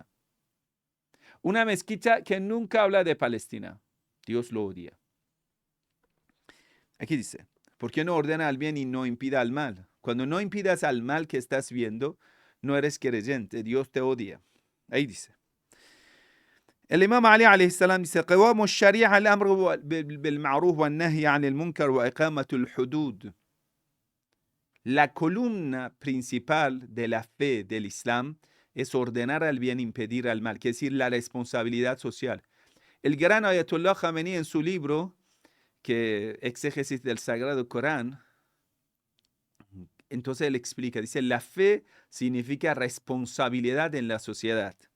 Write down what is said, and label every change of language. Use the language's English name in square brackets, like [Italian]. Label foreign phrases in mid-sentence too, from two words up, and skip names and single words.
[Spanish] Una mezquita que nunca habla de Palestina, Dios lo odia. Aquí dice, ¿por qué no ordena al bien y no impida al mal? Cuando no impidas al mal que estás viendo, no eres creyente, Dios te odia. Ahí dice. El Imam Ali [Arabic] عليه السلام dice, قوام الشريعة الأمر بالمعروف والنهي عن المنكر وإقامة الحدود. [Spanish] La columna principal de la fe del Islam es ordenar al bien, impedir al mal, que es decir, la responsabilidad social. El gran Ayatollah Khamenei en su libro, que exégesis del Sagrado Corán, entonces él explica, dice, la fe significa responsabilidad en la sociedad.